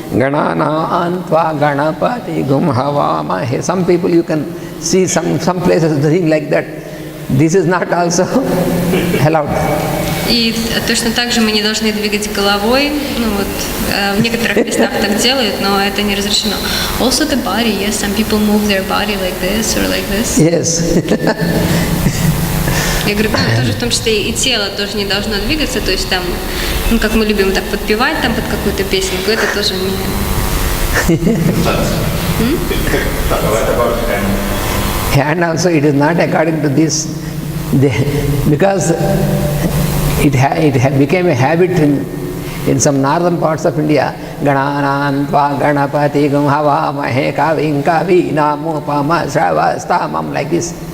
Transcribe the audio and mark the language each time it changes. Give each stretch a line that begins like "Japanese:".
Sanskrit: Ganana Antva Ganapati Gum Havamahe.
English: Some people you can see some places doing like that. This is not also allowed.
Russian: И точно так же мы не должны двигать головой. Ну вот в некоторых местах так делают, но это не разрешено.
English: Also the body, yes, some people move their body like this or like this. Yes.
Russian: Я говорю, тоже в том числе и тело тоже не должно двигаться, то есть там, ну как мы любим так подпевать там под какую-то песенку, это тоже не.
English: And also it is not according to this, because it became a habit in some northern parts of India.
Sanskrit: Ganana Tva Ganapati Gum Havamahe Kavim Kavinam Upama Sravastamam,
English: like this.